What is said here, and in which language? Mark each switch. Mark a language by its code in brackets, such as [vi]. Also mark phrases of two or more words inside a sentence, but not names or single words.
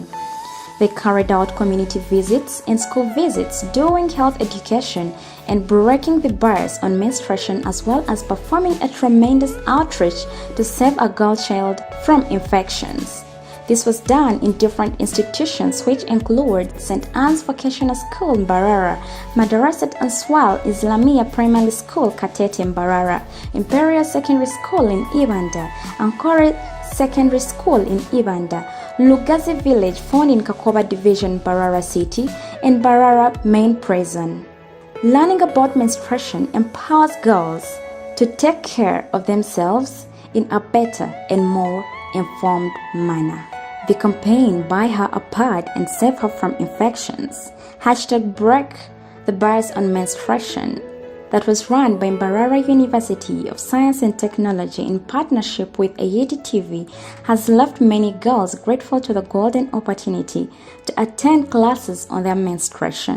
[en] They carried out community visits and school visits, doing health education and breaking the bias on menstruation, as well as performing a tremendous outreach to save a girl child from infections. This was done in different institutions, which include St. Anne's Vocational School, Mbarara, Madarasat Answal Islamiyah Primary School, Katete, Mbarara, Imperial Secondary School in Uganda, Ankore Secondary School in Uganda, Lugazi Village, found in Kakoba Division, Mbarara City, and Mbarara Main Prison. Learning about menstruation empowers girls to take care of themselves in a better and more informed manner. The campaign Buy Her a Pad and Save Her from Infections, #Break the Bias on Menstruation, that was run by Mbarara University of Science and Technology in partnership with Ayeti TV, has left many girls grateful to the golden opportunity to attend classes on their menstruation.